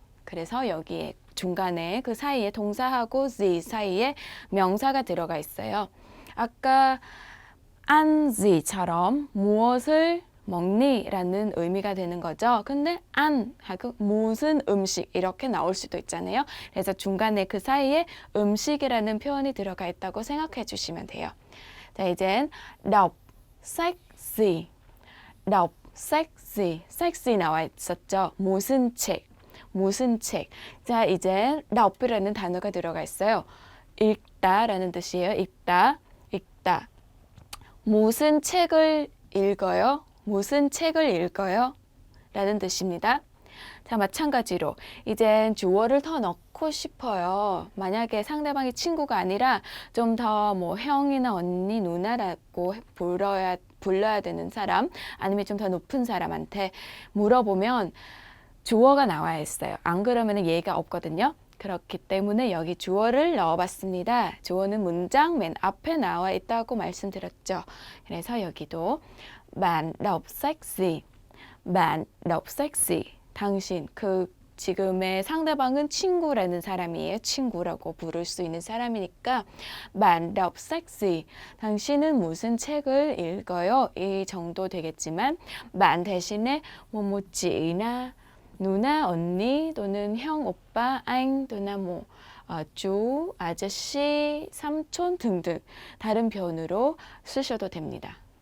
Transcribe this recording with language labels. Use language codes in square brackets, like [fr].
[ko] 그래서 여기에 중간에 그 사이에 동사하고 z 사이에 명사가 들어가 있어요. 아까 ăn zi처럼 무엇을 먹니? 라는 의미가 되는 거죠. 근데 안 하고 무슨 음식 이렇게 나올 수도 있잖아요. 그래서 중간에 그 사이에 음식이라는 표현이 들어가 있다고 생각해 주시면 돼요. 자, 이젠 [vi] đọc sách gì? đọc sách gì? sách gì [ko] 나와 있었죠. 무슨 책? 무슨 책? 자, 이제 đọc 이라는 단어가 들어가 있어요. 읽다라는 뜻이에요. 읽다, 읽다. 무슨 책을 읽어요? 무슨 책을 읽어요? 라는 뜻입니다. 자, 마찬가지로 이젠 주어를 더 넣고 싶어요. 만약에 상대방이 친구가 아니라 좀 더 뭐 형이나 언니, 누나라고 불러야 되는 사람, 아니면 좀 더 높은 사람한테 물어보면 주어가 나와 있어요. 안 그러면 얘가 없거든요. 그렇기 때문에 여기 주어를 넣어봤습니다. 주어는 문장 맨 앞에 나와 있다고 말씀드렸죠. 그래서 여기도 [vi] bạn đọc sách gì? bạn đọc sách gì? [ko] 당신, 그 지금의 상대방은 친구라는 사람이에요. 친구라고 부를 수 있는 사람이니까 [vi] bạn đọc sách gì? [ko] 당신은 무슨 책을 읽어요? 이 정도 되겠지만 bạn 대신에 뭐 지나 누나, 언니 또는 형, 오빠, anh 또는 뭐 chú, 아저씨, 삼촌 등등 다른 표현으로 쓰셔도 됩니다.